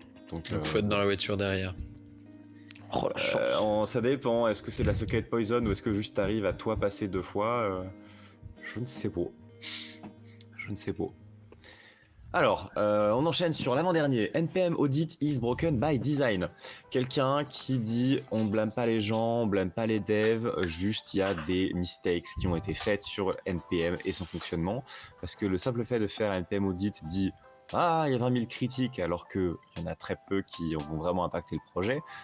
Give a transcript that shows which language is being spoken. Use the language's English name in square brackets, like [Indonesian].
[French] Donc faut être dans la voiture derrière. Oh, la chance. Ça dépend, est-ce que c'est de la socket poison ou est-ce que juste t'arrives à toi passer 2 fois je ne sais pas. Alors, on enchaîne sur l'avant-dernier. [English] NPM Audit is broken by design. [French] Quelqu'un qui dit on ne blâme pas les gens, on ne blâme pas les devs, juste il y a des mistakes qui ont été faites sur NPM et son fonctionnement. Parce que le simple fait de faire un NPM Audit dit il y a 20 000 critiques alors qu'il y en a très peu qui vont vraiment impacter le projet.